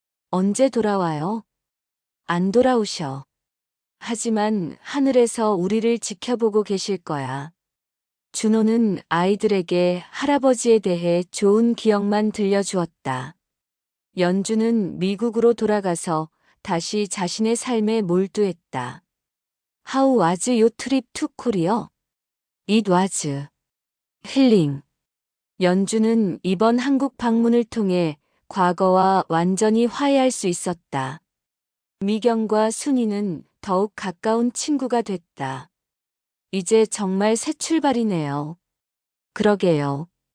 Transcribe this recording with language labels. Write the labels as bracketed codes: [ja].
[ko] 언제 돌아와요? 안 돌아오셔. 하지만 하늘에서 우리를 지켜보고 계실 거야. 준호는 아이들에게 할아버지에 대해 좋은 기억만 들려주었다. 연주는 미국으로 돌아가서 다시 자신의 삶에 몰두했다. [en] How was your trip to Korea? It was healing. [ko] 연주는 이번 한국 방문을 통해 과거와 완전히 화해할 수 있었다. 미경과 순이는 더욱 가까운 친구가 됐다. 이제 정말 새 출발이네요. 그러게요.